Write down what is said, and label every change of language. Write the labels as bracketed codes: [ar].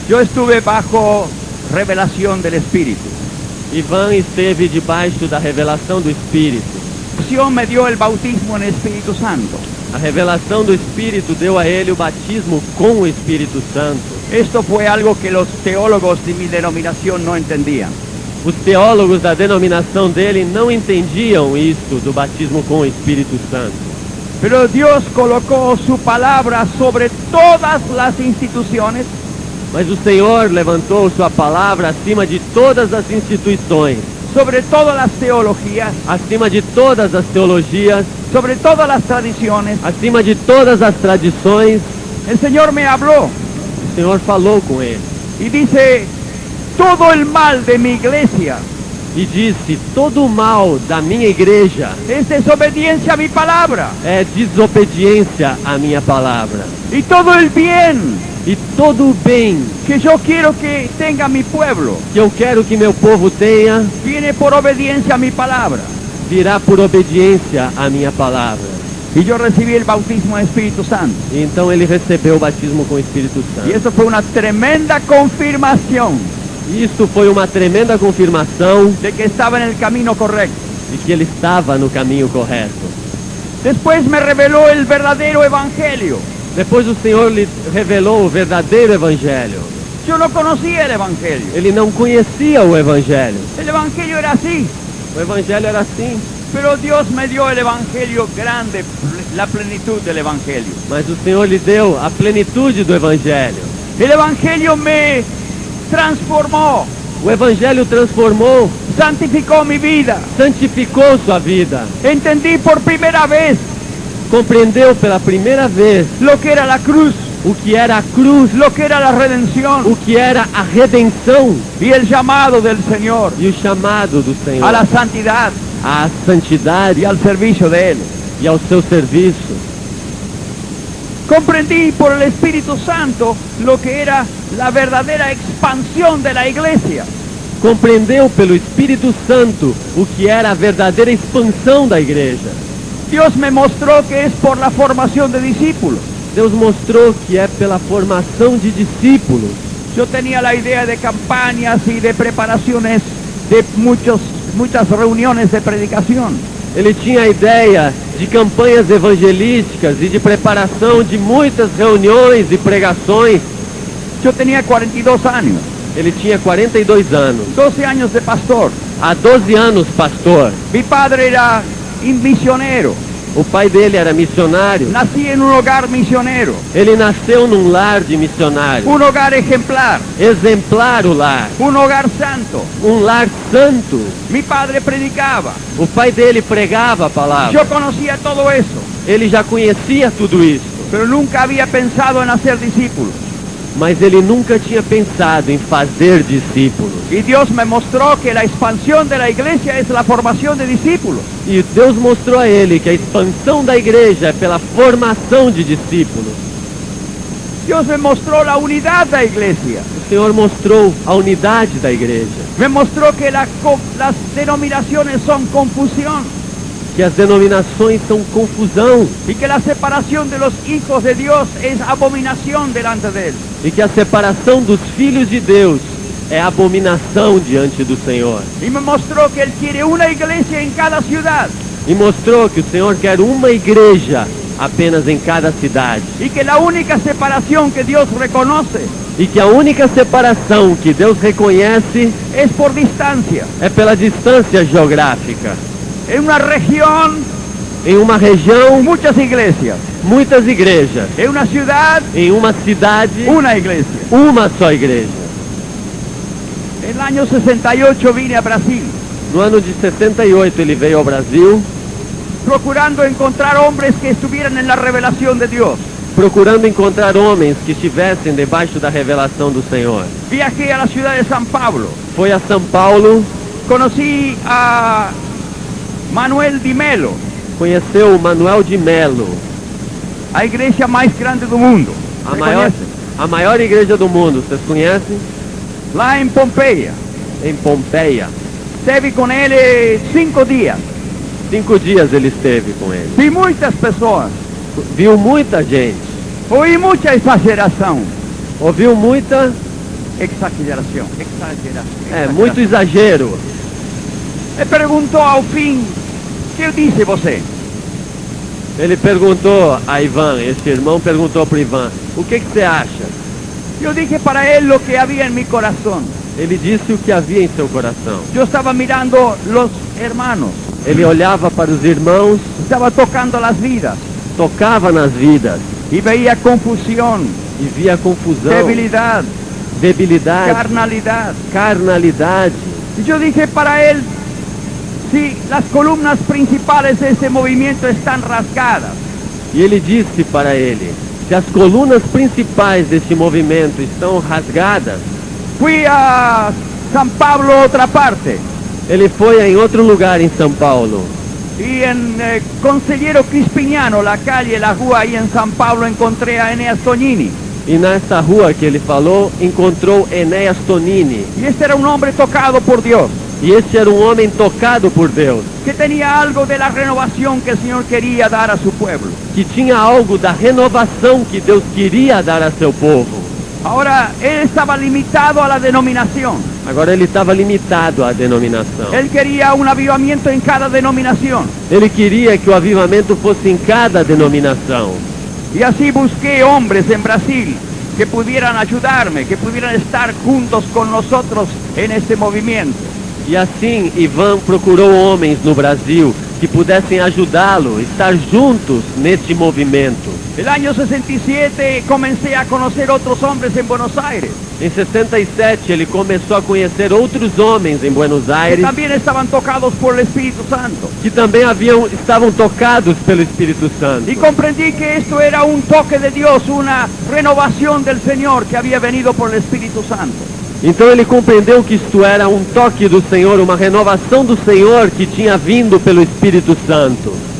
[es] yo estuve bajo revelación del Espíritu. [pt] Ivan esteve debaixo da revelação do Espírito. [es] Dios me dio el bautismo en el Espíritu Santo. [pt] A revelação do Espírito deu a ele o batismo com o Espírito Santo. [es] Esto fue algo que los teólogos de mi denominación no entendían. [pt] Os teólogos da denominação dele não entendiam isso do batismo com o Espírito Santo. [es] Pero Dios colocó su palabra sobre todas las instituciones, [pt] Mas o Senhor levantou sua palavra acima de todas as instituições, [es] sobre todas las teologías, [pt] acima de todas as teologias, [es] sobre todas las tradiciones. [pt] acima de todas as tradições. [es] El Señor me habló [pt] O Senhor falou com ele [es] y dice, todo el mal de mi iglesia [pt] e disse: todo o mal da minha igreja [es] es desobediencia a mi palabra, [pt] é desobediência à minha palavra. [es] y todo el bien [pt] E todo o bem [es] que yo quiero que tenga mi pueblo [pt] que eu quero que meu povo tenha [es] viene por obediencia a mi palabra. [pt] virá por obediência à minha palavra. [es] Y yo recibí el bautismo en Espíritu Santo. [pt] E então ele recebeu o batismo com o Espírito [es] Y [pt] Santo. [es] eso fue una tremenda confirmación [pt] Isso foi uma tremenda confirmação [es] de que estaba en el camino correcto. [pt] de que ele estava no caminho correto. [es] Después me reveló el verdadero evangelio. [pt] Depois o Senhor lhe revelou o verdadeiro evangelho. [es] Yo no conocía el evangelio. [pt] Ele não conhecia o evangelho. [es] El evangelio era así, [pt] O evangelho era assim, [es] pero Dios me dio el evangelio grande, la plenitud del evangelio. [pt] mas o Senhor lhe deu a plenitude do evangelho. [es] El evangelio me transformó, [pt] O evangelho transformou, [es] santificó mi vida. [pt] santificou sua vida. [es] Entendí por primera vez [pt] Compreendeu pela primeira vez [es] lo que era la cruz, [pt] o que era a cruz, [es] lo que era la redención [pt] o que era a redenção [es] y el llamado del Señor [pt] e o chamado do Senhor [es] a la santidad [pt] à santidade [es] y al servicio de Él. [pt] e ao seu serviço. [es] Comprendí por el Espíritu Santo lo que era la verdadera expansión de la iglesia. [pt] Compreendeu pelo Espírito Santo o que era a verdadeira expansão da igreja. [es] Dios me mostró que es por la formación de discípulos. [pt] Deus mostrou que é pela formação de discípulos. [es] Yo tenía la idea de campañas y de preparaciones de muchas reuniones de predicación. [pt] Ele tinha a ideia de campanhas evangelísticas e de preparação de muitas reuniões e pregações. [es] Yo tenía 42 años, [pt] Ele tinha 42 anos. [es] 12 años de pastor. [pt] Há 12 anos, pastor. [es] Mi padre era misionero. [pt] O pai dele era missionário. [es] Nací en un hogar misionero, [pt] Ele nasceu num lar de missionários. [es] un hogar ejemplar, [pt] Exemplar o lar. [es] un hogar santo. [pt] Lar santo. [es] Mi padre predicaba. [pt] O pai dele pregava a palavra. [es] Yo conocía todo eso, [pt] Ele já conhecia tudo isso. [es] pero nunca había pensado en hacer discípulos. [pt] Mas ele nunca tinha pensado em fazer discípulos. [es] Y Dios me mostró que la expansión de la iglesia es la formación de discípulos. [pt] E Deus mostrou a ele que a expansão da igreja é pela formação de discípulos. [es] Dios me mostró la unidad de la iglesia. [pt] O Senhor mostrou a unidade da igreja. [es] Me mostró que las denominaciones son confusión [pt] Que as denominações são confusão. [es] y que la separación de los hijos de Dios es abominación delante de Él. [pt] E que a separação dos filhos de Deus é abominação diante do Senhor. [es] Y me mostró que Él quiere una iglesia en cada ciudad [pt] E mostrou que o Senhor quer uma igreja apenas em cada cidade. [es] y que la única separación que Dios reconoce [pt] E que a única separação que Deus reconhece [es] es por distancia. [pt] é pela distância geográfica. [es] En una región, [pt] Em uma região, [es] muchas iglesias. [pt] muitas igrejas. [es] En una ciudad, [pt] Em uma cidade, [es] una iglesia. [pt] uma só igreja. [es] En el año 68 vine a Brasil, [pt] No ano de 68 ele veio ao Brasil, [es] procurando encontrar hombres que estuvieran en la revelación de Dios. [pt] procurando encontrar homens que estivessem debaixo da revelação do Senhor. [es] Viajé a la ciudad de San Pablo. [pt] Foi a São Paulo, [es] Conocí a Manuel Di Melo, [pt] conheceu o Manuel de Melo, [es] a iglesia más grande del mundo. [pt] a [es] ¿Se [pt] maior, conhece? a maior igreja do mundo. Vocês conhecem? Lá [es] en Pompeya. [pt] Em Pompeia. Esteve [es] con él 5 días. [pt] 5 dias ele esteve com ele. [es] Vi muchas [pt] pessoas. Viu muita gente. [es] Oí mucha exageración. [pt] Ouviu muita... [es] Exageración. [pt] muito exagero. [es] Me preguntó al fin, ¿qué dice [pt] você? Ele perguntou a Ivan, esse irmão perguntou para Ivan, o que você acha? [es] Yo dije para él lo que había en mi corazón. [pt] Ele disse o que havia em seu coração. [es] Yo estaba mirando los hermanos, [pt] Ele olhava para os irmãos, [es] estaba tocando las vidas [pt] tocava nas vidas [es] y veía confusión, [pt] e via confusão, [es] debilidad, [pt] debilidade, [es] carnalidad. [pt] carnalidade. [es] Y yo dije para él, si las columnas principales de ese movimiento están rasgadas, [pt] E ele disse para ele, se as colunas principais deste movimento estão rasgadas, [es] fui a San Pablo otra parte [pt] ele foi em outro lugar em São Paulo. [es] y en Consigliero Crispiniano, la calle, la rúa ahí en San Pablo, encontré a Eneas Tonini. [pt] E nessa rua que ele falou, encontrou Enéas Tonini. [es] Y este era un hombre tocado por Dios, [pt] E esse era um homem tocado por Deus, [es] que tenía algo de la renovación que el Señor quería dar a su pueblo. [pt] que tinha algo da renovação que Deus queria dar a seu povo. [es] Ahora, él estaba limitado a la denominación. [pt] Agora ele estava limitado à denominação. [es] Él quería un avivamiento en cada denominación. [pt] Ele queria que o avivamento fosse em cada denominação. [es] Y así busqué hombres en Brasil que pudieran ayudarme, que pudieran estar juntos con nosotros en este movimiento. [pt] E assim, Ivan procurou homens no Brasil que pudessem ajudá-lo, estar juntos neste movimento. [es] El año 67 comencé a conocer otros hombres en Buenos Aires, [pt] Em 67, ele começou a conhecer outros homens em Buenos que Aires [es] también estaban tocados por el Espíritu Santo. [pt] que também estavam tocados pelo Espírito Santo. [es] Y comprendí que esto era un toque de Dios, una renovación del Señor que había venido por el Espíritu Santo. [pt] Então ele compreendeu que isto era um toque do Senhor, uma renovação do Senhor que tinha vindo pelo Espírito Santo.